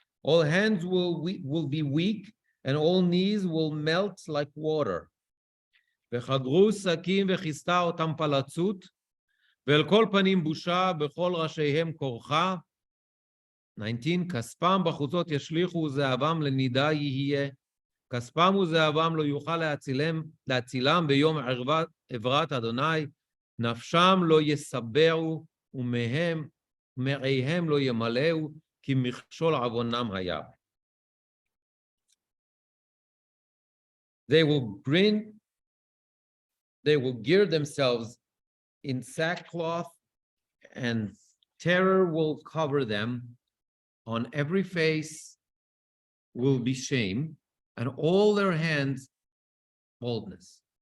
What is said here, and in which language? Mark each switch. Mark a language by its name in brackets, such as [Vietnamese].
[English] All hands will be weak, and all knees will melt like water. [Hebrew] וחדרו שקים וכיסתה אותם פלצות, ואל כל פנים בושה, בכל ראשיהם כורחה. 19. כספם בחוצות ישליכו וזהבם לנידה יהיה. כספם וזהבם לא יוכל להצילם ביום עברת אדוני. נפשם לא יסבעו ומעיהם לא ימלאו, כי מכשול עוונם היה. [English] They will gear themselves in sackcloth, and terror will cover them. On every face will be shame, and all their hands boldness.